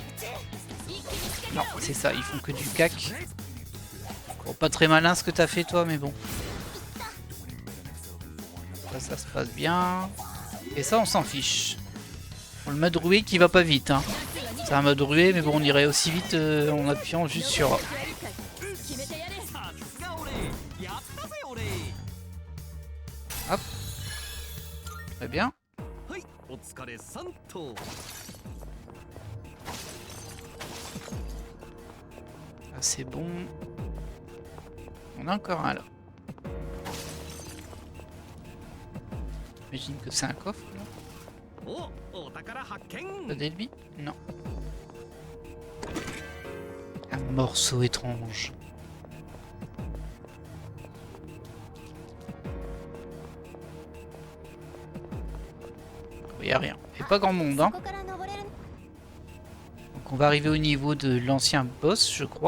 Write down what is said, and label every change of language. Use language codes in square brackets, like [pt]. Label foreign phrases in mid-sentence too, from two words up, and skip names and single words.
[fr] Non, c'est ça, ils font que du cac. Bon, pas très malin ce que t'as fait toi, mais bon. Ça se passe bien. Et ça, on s'en fiche. Bon, le mode ruée qui va pas vite, hein. C'est un mode ruée, mais bon, on irait aussi vite en appuyant juste sur A. [ja] さすが俺やったぜ俺 [fr] Hop. Très bien. [ja] はいお疲れさんと [fr] Ah, c'est bon. On a encore un là. J'imagine que c'est un coffre là. [ja] おお宝発見 [fr] Pas d'ennemi? Non. Un morceau étrange. Il n'y a rien. Et pas grand monde, hein. Donc on va arriver au niveau de l'ancien boss, je crois.